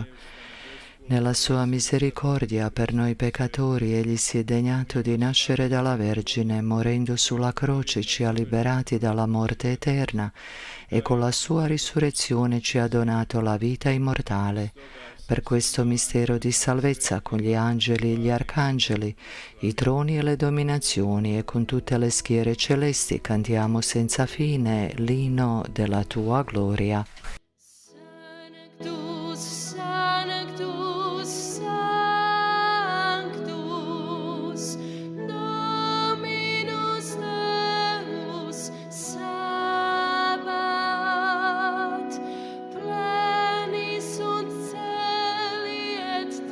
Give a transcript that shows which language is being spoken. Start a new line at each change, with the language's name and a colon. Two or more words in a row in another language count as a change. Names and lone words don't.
Italian: Nella sua misericordia per noi peccatori Egli si è degnato di nascere dalla Vergine, morendo sulla croce ci ha liberati dalla morte eterna e con la sua risurrezione ci ha donato la vita immortale. Per questo mistero di salvezza con gli angeli e gli arcangeli, i troni e le dominazioni e con tutte le schiere celesti cantiamo senza fine l'inno della tua gloria.
Latin: Sanctus, Sanctus, Sanctus, Dominus Deus, Sabat, pleni sunt celi et